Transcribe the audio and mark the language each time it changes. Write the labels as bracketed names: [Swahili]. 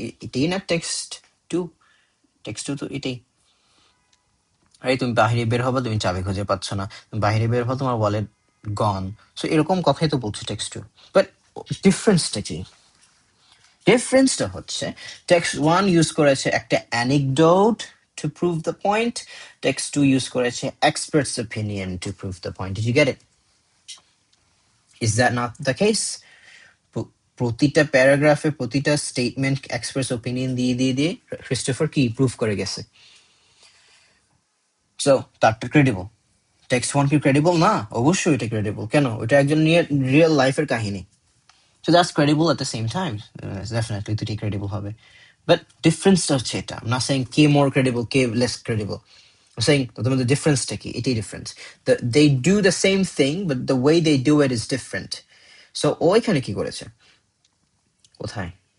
[Bangla] এটাই না text 2 তো এটাই, right? তুমি বাইরে বের হবা, তুমি চাবি খুঁজে পাচ্ছ না, তুমি বাইরে বের হবা, তোমার ওয়ালেট গন। সো এরকম কথাই তো বলছে text 2, বাট ডিফারেন্সটা কি? ডিফারেন্সটা হচ্ছে text 1 ইউজ করেছে একটা anecdote to prove the point, text 2 use করেছে expert's opinion to prove the point. [English] Did you get it? Is that not the case? [Bangla] প্রতিটা প্যারাগ্রাফে প্রতিটা স্টেটমেন্ট এক্সপ্রেস ওপিনিয়ন দিয়ে দিয়ে দিয়ে ক্রিস্টোফার কি প্রুভ করে গেছে। সো তারটা ক্রেডিবল। টেক্সট 1 কি ক্রেডিবল না? অবশ্যই এটা ক্রেডিবল। কেন? ওটা একজন রিয়েল লাইফের কাহিনী। [English] So that's credible at the same time. [Bangla] Definitely দুটি ক্রেডিবল হবে, বাট ডিফারেন্সটা হচ্ছে এটা। [English] I'm not saying [Bangla] K more credible k less credible, [English] I'm saying [Bangla] তোমাদের ডিফারেন্সটা কি, এটাই difference. [English] they do the same thing but the way they do it is different. [Bangla] So ও এখানে কি করেছে? কোথায়?